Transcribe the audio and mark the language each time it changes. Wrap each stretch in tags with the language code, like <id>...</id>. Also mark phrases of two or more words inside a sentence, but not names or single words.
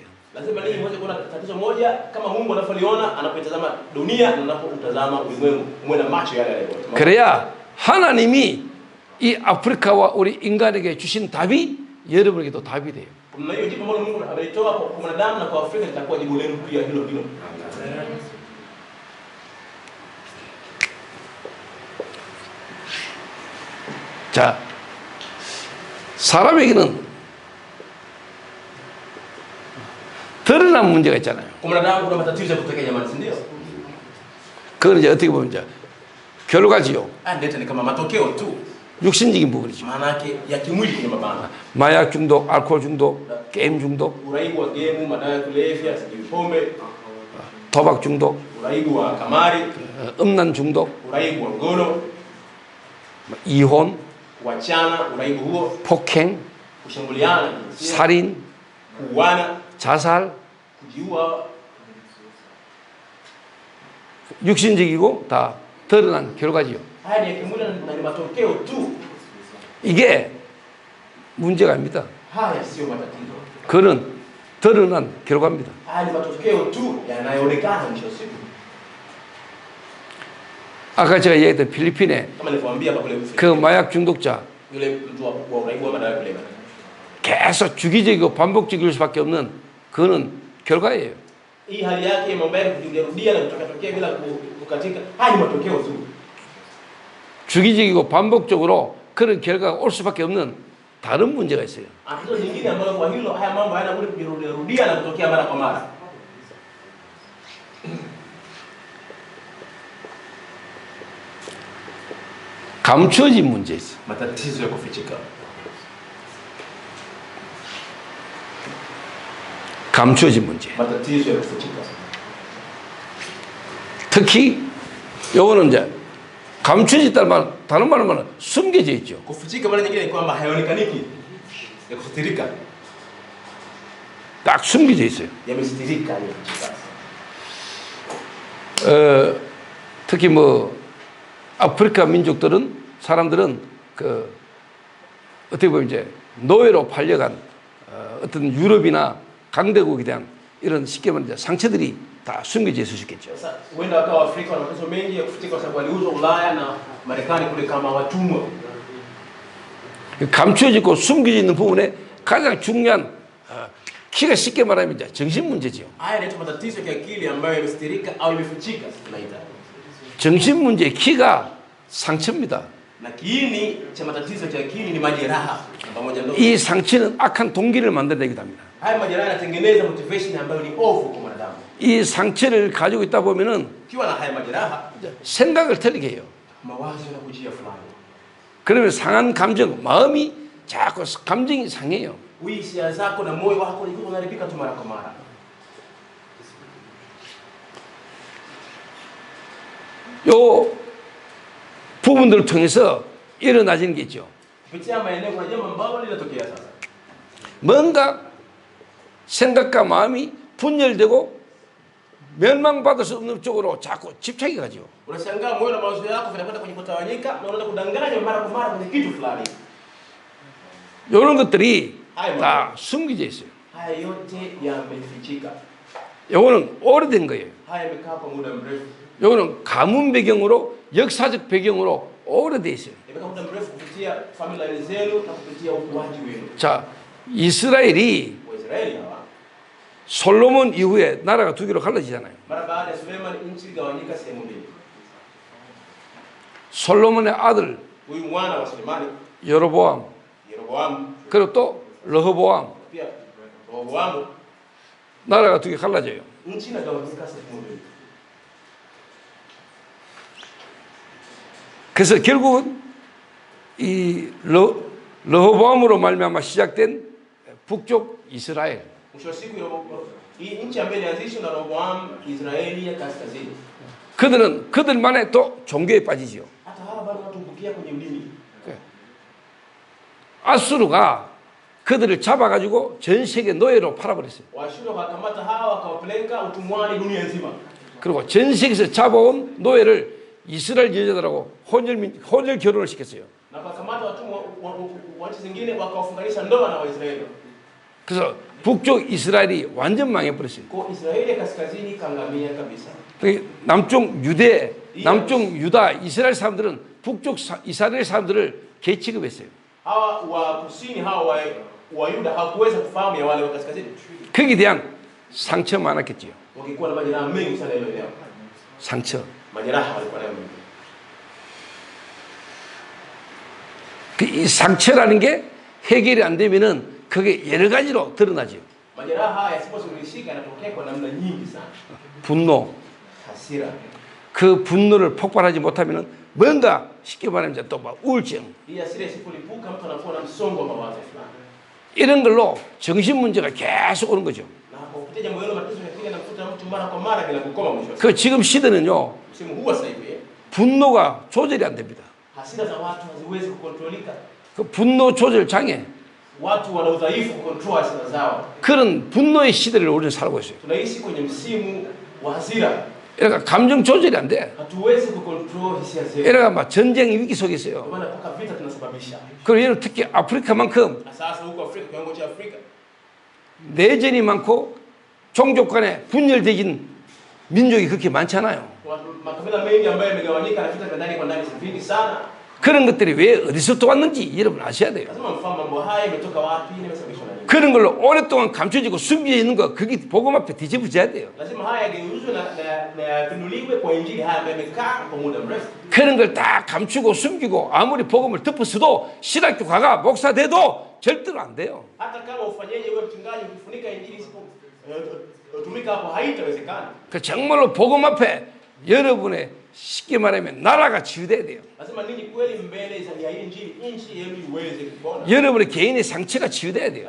<sw>Lazima ninyi mmoja kuna tatizo moja kama Mungu anapoliona anapotazama dunia na anapotazama ulimwengu muwe na macho yale yale.</sw> <ko>그래야 하나님이 이 아프리카와 우리 인간에게 주신 답이 여러분에게도 답이 돼요.</ko> <sw>Na hiyo jibu ambalo Mungu amelitoa kwa mwanadamu na kwa Afrika litakuwa jibu lenu pia hilo hilo.</sw> <ko>자, 사람에게는 드러난 문제가 있잖아요.</ko> <sw>Kwa mwanadamu kuna matatizo ya kutokea jamani, si ndio?</sw> <ko>그건 이제 어떻게 보면 이제 결과지요.</ko> <sw>Ndio ni kama matokeo tu.</sw> <ko>육신적인 부분이죠.</ko> <sw>Maana yake ya kimwili kwenye mabana.</sw> <ko>마약 중독, 알코올 중독, 게임 중독,</ko> <sw>Uraibu wa gemu, madawa ya kulevya, sijui pombe,</sw> <ko>도박 중독,</ko> <sw>uraibu wa kamari,</sw> <ko>음란 중독,</ko> <sw>uraibu wa ngono,</sw> <ko>이혼,</ko> <sw>kuachana, uraibu huo,</sw> <ko>폭행,</ko> <sw>kushambuliana,</sw> <ko>살인,</ko> <sw>kuuana,</sw> <ko>자살,</ko> <sw>kujiua.</sw> <ko>육신적이고 다 드러난 결과지요.</ko> <sw>Haya ni ya kimwili na ni matokeo tu.</sw> <ko>이게 문제가 아닙니다.</ko> <sw>Haya sio matatizo.</sw> <ko>그는 드러난 결과입니다.</ko> <sw>Haya ni matokeo tu yanayoonekana mwisho wa siku.</sw> <ko>아까 제가 얘기했던 필리핀에</ko> <sw>Kama nilivyowaambia hapa kule</sw> <ko>그 마약 중독자</ko> <sw>yule mtu wa uraibu wa madawa ya kulevya.</sw> <ko>계속 주기적이고 반복적일 수밖에 없는 그거는 결과예요.</ko> <sw>hii hali yake mambo yake kujirudia na kutokea bila kukatika, haya ni matokeo tu.</sw> <ko>주기적이고 반복적으로 그런 결과가 올 수밖에 없는 다른 문제가 있어요.</ko> <sw>Tatizo lingine ambalo kwa hilo haya mambo hayana budi kujirudia na kutokea mara kwa mara.</sw> <ko>감추어진 문제 있어.</ko> <sw>Matatizo ya kufichika.</sw> <ko>감추어진 문제.</ko> <sw>Matatizo ya kufichika.</sw> <ko>특히 요거는 이제 감추어졌다는 말, 다른 말로 말하면 숨겨져 있죠.</ko> <sw>Kufichika mara nyingine ni kwamba hayaonekaniki. Ya kusitirika.</sw> <ko>딱 숨겨져 있어요.</ko> <sw>Yamesitirika yamefichika.</sw> <ko>특히 뭐 아프리카 민족들은 사람들은 그 어떻게 보면 이제 노예로 팔려간 어떤 유럽이나 강대국에 대한 이런 쉽게 말하면 상처들이 다 숨겨져 있을 수 있겠죠.</ko> <sw>Sasa huenda wakawa Afrika wana mateso mengi ya kufichika kwa sababu waliuzwa Ulaya na Marekani kule kama watumwa.</sw> <ko>감추어지고 숨겨져 있는 부분에 가장 중요한 키가 쉽게 말하면 이제 정신 문제지요.</ko> <sw>Haya yanaitwa matatizo ya kiakili ambayo yamesitirika au yamefichika tunaita.</sw> <ko>정신 문제의 키가 상처입니다.</ko> <sw>Na kiini cha matatizo ya kiakili ni majeraha pamoja na</sw> <ko>이 상처는 악한 동기를 만들어내기도 합니다.</ko> <sw>haya majeraha yanatengeneza motivation ambayo ni ovu kwa mwanadamu.</sw> <ko>이 상처를 가지고 있다 보면은</ko> <sw>Ukiwa na haya majeraha,</sw> <ko>생각을 틀리게 해요.</ko> <sw>mawazo yanakujia fulani.</sw> <ko>그러면 상한 감정, 마음이 자꾸 감정이 상해요.</ko> <sw>Hisia zako na moyo wako unaharibika tu mara kwa mara.</sw> <ko>요 부분들을 통해서 일어나지는 게 있죠.</ko> <sw>Kupitia maeneo kuna jambo ambalo linatokea sasa.</sw> <ko>뭔가 생각과 마음이 분열되고 멸망받을 수 없는 쪽으로 자꾸 집착이 가죠.</ko> <sw>Unashangaa moyo na mawazo yako vinakwenda kwenye kutawanyika na unaanza kudanganya mara kwa mara kwenye kitu fulani.</sw> <ko>이런 것들이 다 숨겨져 있어요.</ko> <sw>Haya yote yamefichika.</sw> <ko>요거는 오래된 거예요.</ko> <sw>Haya yamekaa kwa muda mrefu.</sw> <ko>요거는 가문 배경으로 역사적 배경으로 오래돼 있어요.</ko> <sw>Yamekaa muda mrefu kupitia familia zenu na kupitia ukuaji wenu.</sw> <ko>자, 이스라엘이</ko> <sw>Waisraeli hawa</sw> <ko>솔로몬 이후에 나라가 두 개로 갈라지잖아요.</ko> <sw>mara baada ya Suleiman nchi igawanyika sehemu mbili.</sw> <ko>솔로몬의 아들</ko> <sw>Huyu mwana wa Sulemani</sw> <ko>여로보암</ko> <sw>Yeroboamu</sw> <ko>그리고 또 르호보암</ko> <sw>pia Rehoboamu</sw> <ko>나라가 두 개 갈라져요.</ko> <sw>nchi inagawanyika sehemu mbili.</sw> <ko>그래서 결국은 이 르호보암으로 말미암아 시작된 북쪽 이스라엘</ko> <sw>Mwisho wa siku hii nchi ambayo ilianzishwa na Rehoboamu Israeli ya kaskazini.</sw> <ko>그들은 그들만의 또 종교에 빠지죠.</ko> <sw>Hata hawa bado watumbukia kwenye ulimi.</sw> <ko>아수르가 그들을 잡아가지고 전 세계 노예로 팔아버렸어요.</ko> <sw>Waashuru wakakamata hawa wakawapeleka utumwani dunia nzima.</sw> <ko>그리고 전 세계에서 잡아온 노예를 이스라엘 여자들하고 혼혈 결혼을 시켰어요.</ko> <sw>Na wakakamata watumwa wa nchi zingine wakawafunganisha ndoa na Waisraeli.</sw> <ko>그래서 북쪽 이스라엘이 완전 망해버렸어요.</ko> <sw>Kwa Israeli ya kaskazini kangamia kabisa.</sw> <ko>남쪽 유대, 남쪽 유다, 이스라엘 사람들은 북쪽 이스라엘 사람들을 개취급했어요.</ko> <sw>Hawa wa kusini hawa wa Yuda hawakuweza kufahamu ya wale wa kaskazini.</sw> <ko>거기에 대한 상처 많았겠지요.</ko> <sw>Wakikuwa na majeraha mengi sana ile eneo.</sw> <ko>상처.</ko> <sw>Majeraha walikuwa nayo mengi.</sw> <ko>이 상처라는 게 해결이 안 되면은 그게 여러 가지로 드러나죠.</ko> <sw>Majeraha haya yasiposuluhishika yanatokea kwa namna nyingi sana.</sw> <ko>분노.</ko> <sw>Hasira.</sw> <ko>그 분노를 폭발하지 못하면은 뭔가 쉽게 말하면 또 막 우울증.</ko> <sw>Hii hasira isipolipuka mtu anakuwa na msongo wa mawazo fulani.</sw> <ko>이런 걸로 정신 문제가 계속 오는 거죠.</ko> <sw>Na kwa kupitia jambo hilo matatizo yanakuja na kufuta mtu mara kwa mara bila kukoma mwisho.</sw> <ko>그 지금 시대는요.</ko> <sw>Msimu huu sasa hivi</sw> <ko>분노가 조절이 안 됩니다.</ko> <sw>hasira za watu haziwezi kukontrolika.</sw> <ko>그 분노 조절 장애.</ko> <sw>Watu wana udhaifu kukontrol hasira zao.</sw> <ko>그런 분노의 시대를 우리는 살고 있어요.</ko> <sw>Tunaishi kwenye msimu wa hasira.</sw> <ko>그러니까 감정 조절이 안 돼.</ko> <sw>Hatuwezi kukontrol hisia zetu.</sw> <ko>그러니까 막 전쟁 위기 속에</ko> <sw>Kwa</sw> <ko>있어요.</ko> <sw>maana mpaka vita tunasababisha.</sw> <ko>그리고 얘는 특히 아프리카만큼</ko> <sw>Sasa huko Afrika, kiwango cha Afrika,</sw> <ko>내전이 많고 종족 간에 분열되진 민족이 그렇게 많잖아요.</ko> <sw>makabila mengi ambayo yamegawanyika na vita vya ndani kwa ndani vingi sana.</sw> <ko>그런 것들이 왜 어디서 또 왔는지 여러분 아셔야 돼요.</ko> <sw>Lazima mfahamu mambo haya imetoka wapi na imesababishwa na nini.</sw> <ko>그런 걸로 오랫동안 감춰지고 숨겨 있는 거 그게 복음 앞에 뒤집어져야 돼요.</ko> <sw>Lazima haya yageuzwe na yapinduliwe kwa injili haya ambayo yamekaa kwa muda mrefu.</sw> <ko>그런 걸 다 감추고 숨기고 아무리 복음을 덮었어도 신학교 가가 목사 돼도 절대로 안 돼요.</ko> <sw>Hata kama ufanyeje wewe mchungaji ukifunika injili isipo tumika hapo haitawezekana.</sw> <ko>그 정말로 복음 앞에 여러분의 쉽게 말하면 나라가 치유돼야 돼요.</ko> <sw>Lazima ninyi kweli mbele ya injili nchi yenu iweze kupona.</sw> <ko>여러분의 개인의 상처가 치유돼야 돼요.</ko>